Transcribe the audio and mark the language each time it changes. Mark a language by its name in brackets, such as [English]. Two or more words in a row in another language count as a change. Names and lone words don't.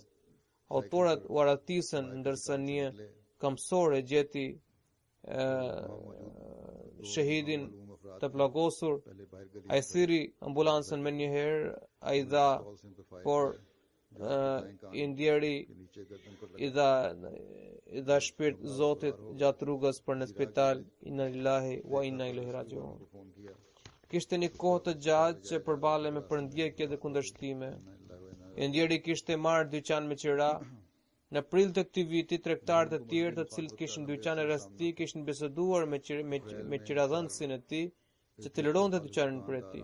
[Albanian] Autorët u aratisën ndërsa një kamësore gjeti shahidin të plagosur. Ai thiri ambulancën me njëherë, ai dha, por i ndjeri i dha shpirt Zotit gjatë rrugës për në spital. [Arabic] إنا لله وإنا إليه راجعون. [Albanian] Kishte një kohë të gjatë që përballej me përndjekje dhe kundërshtime. I ndjeri kishte marrë dyqan me qira. Në prill të këtij viti, tregtarët e tjerë të cilët kishin dyqane rreth tij kishin biseduar me qiradhënësin e tij që të lironte dyqanin për tij.